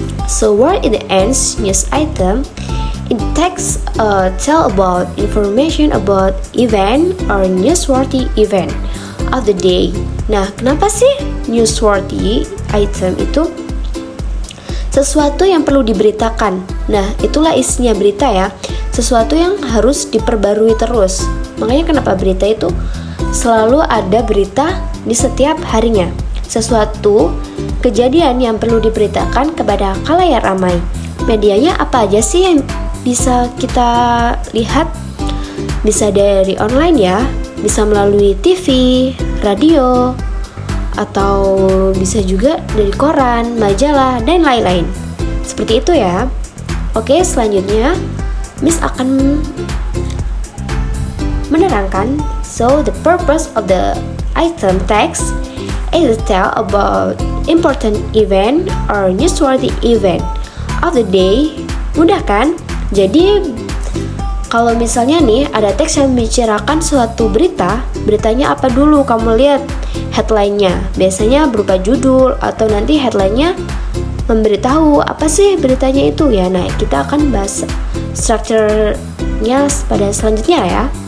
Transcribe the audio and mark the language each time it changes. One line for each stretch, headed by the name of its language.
English: So where it ends news item, it text tell about information about event or newsworthy event of the day.
Indonesian: Nah, kenapa sih newsworthy item itu? Sesuatu yang perlu diberitakan. Nah, itulah isinya berita ya. Sesuatu yang harus diperbarui terus. Makanya kenapa berita itu selalu ada berita di setiap harinya. Sesuatu kejadian yang perlu diberitakan kepada khalayak ramai. Medianya apa aja sih yang bisa kita lihat? Bisa dari online ya, bisa melalui TV, radio, atau bisa juga dari koran, majalah, dan lain-lain. Seperti itu ya. Oke, selanjutnya Miss akan menerangkan.
English: So the purpose of the item text is to tell about important event or newsworthy event of the day.
Indonesian: Mudah kan? Jadi kalau misalnya nih ada teks yang membicarakan suatu berita, beritanya apa dulu? Kamu lihat headline-nya. Biasanya berupa judul atau nanti headline-nya memberitahu apa sih beritanya itu ya. Nah, kita akan bahas structure-nya pada selanjutnya ya.